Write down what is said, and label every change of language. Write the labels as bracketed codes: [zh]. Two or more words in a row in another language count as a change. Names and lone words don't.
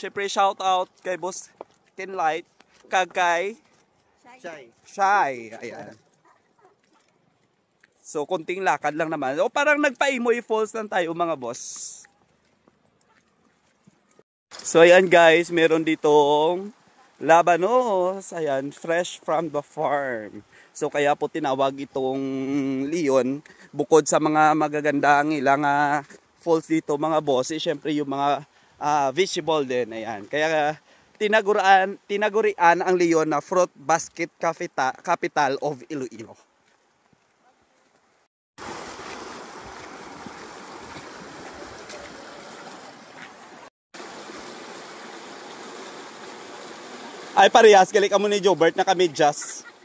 [tl] Syempre, [en] shout out [tl] kay Boss Kenlight, kagkay Shy. Ayan. So, kunting lakad lang naman. O, parang nagpa-Imoy Falls lang tayo mga boss. So, ayan guys, meron ditong labanos. Ayan, [en] fresh from the farm. [tl] So, kaya po tinawag itong Leon. Bukod sa mga magagandang ilang falls dito mga boss, eh, syempre yung mga visible din. Ayan. Kaya tinagurian ang Leon na [en] fruit basket capital of Iloilo. [hil] Ay parehas, gali ka mo ni Jobert na kami just.